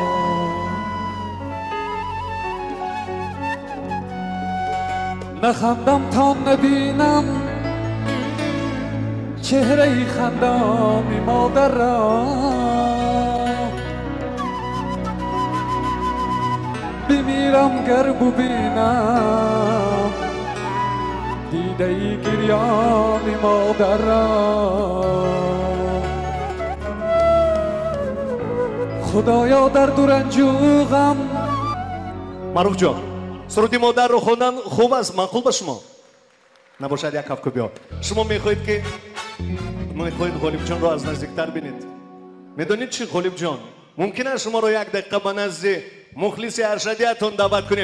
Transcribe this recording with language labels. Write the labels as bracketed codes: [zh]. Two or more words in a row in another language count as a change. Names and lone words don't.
[fa] نخندم تا نبینم چهره خندان مادر را، بمیرم گر ببینم دیده گریان مادر را. خدایا در دو رنج و غم. [tg] маъруф ҷон, суруди модарро хондан хуб аст, маъқул ба шумо? Набошад як кавкобиё. Шумо мехоҳед ки Ғолибҷонро аз наздиктар бинед. медонед чӣ Ғолибҷон? мумкин аст шуморо як дақиқа ба назди мухлиси аршадиятон даъват кунем.